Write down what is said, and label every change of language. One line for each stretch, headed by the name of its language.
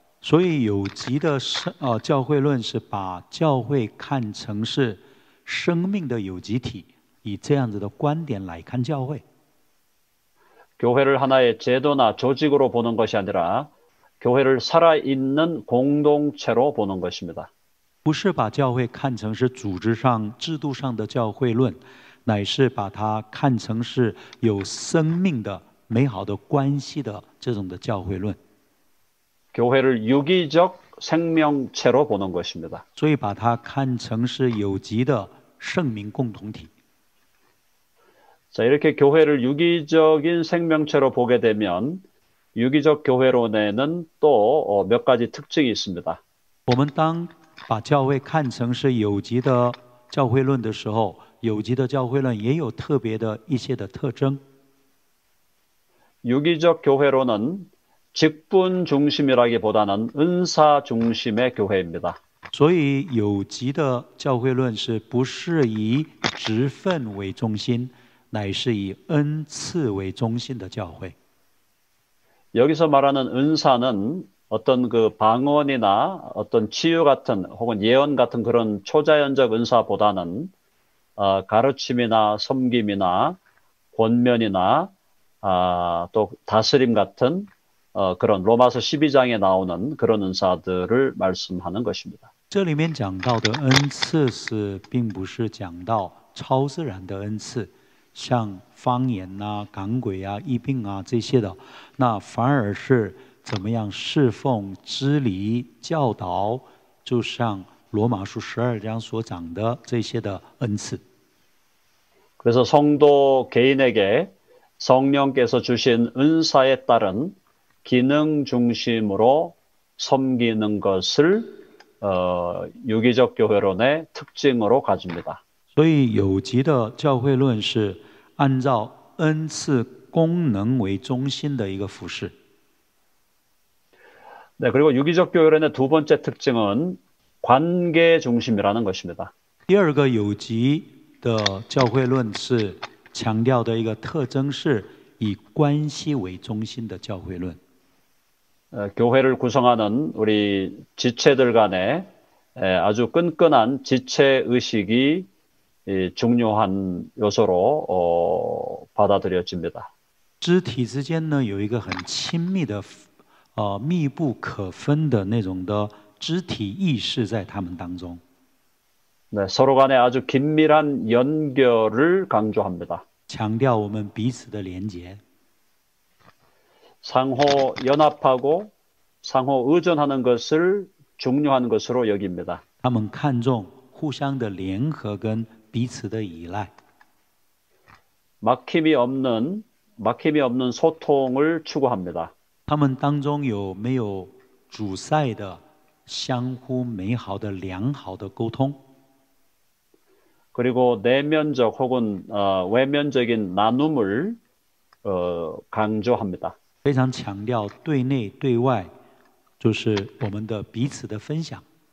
Chinese: 所以有机的教会论是把教会看成是生命的有机体，以这样子的观点来看教会。
Korean: 교회를 하나의 제도나 조직으로 보는 것이 아니라 교회를 살아있는 공동체로 보는 것입니다.
Chinese: 不是把教会看成是组织上、制度上的教会论，乃是把它看成是有生命的、美好的关系的这种的教会论。
Korean: 교회를 유기적 생명체로 보는 것입니다.
Chinese: 所以把它看成是有机的圣民共同体。
Korean: 자, 이렇게 교회를 유기적인 생명체로 보게 되면 유기적 교회론에는 또 몇 가지 특징이 있습니다.
Chinese: 我们当把教会看成是有机的教会论的时候，有机的教会论也有特别的一些的特征。
Korean: 유기적 교회론은 직분 중심이라기보다는 은사 중심의 교회입니다.
Chinese: 所以有机的教会论是不是以职分为中心，乃是以恩赐为中心的教会。
Korean: 여기서 말하는 은사는 어떤 그 방언이나 어떤 치유 같은 혹은 예언 같은 그런 초자연적 은사보다는 가르침이나 섬김이나 권면이나 또 다스림 같은 그런 로마서 12장에 나오는 그런 은사들을 말씀하는 것입니다.
Chinese: 这里面讲到的恩赐是，并不是讲到超自然的恩赐，像方言啊、赶鬼啊、疫病啊这些的，那反而是怎么样侍奉、知理、教导，就像罗马书12章所讲的这些的恩赐。
Korean: 그래서 성도 개인에게 성령께서 주신 은사에 따른 기능 중심으로 섬기는 것을 유기적 교회론의 특징으로 가집니다.
Chinese: 所以有机的教会论是按照恩赐功能为中心的一个服饰。
Korean: 네, 그리고 유기적 교회론의 두 번째 특징은 관계 중심이라는 것입니다.
Chinese: 第二个有机的教会论是强调的一个特征是以关系为中心的教会论。
Korean: 교회를 구성하는 우리 지체들 간에 아주 끈끈한 지체 의식이 중요한 요소로 받아들여집니다.
Chinese: 肢体之间呢有一个很亲密的、密不可分的那种的肢体意识在他们当中。
Korean: 네, 서로 간에 아주 긴밀한 연결을 강조합니다.
Chinese: 强调我们彼此的连结。
Korean: 상호 연합하고 상호 의존하는 것을 중요한 것으로 여깁니다.
Chinese: 他们看重互相的联合跟彼此的依赖。
Korean: 막힘이 없는 소통을 추구합니다.
Chinese: 他们当中有没有阻塞的、相互美好的、良好的沟通？
Korean: 그리고 내면적 혹은 외면적인 나눔을 강조합니다.
Chinese: 非常强调对内对外，就是我们的彼此的分享。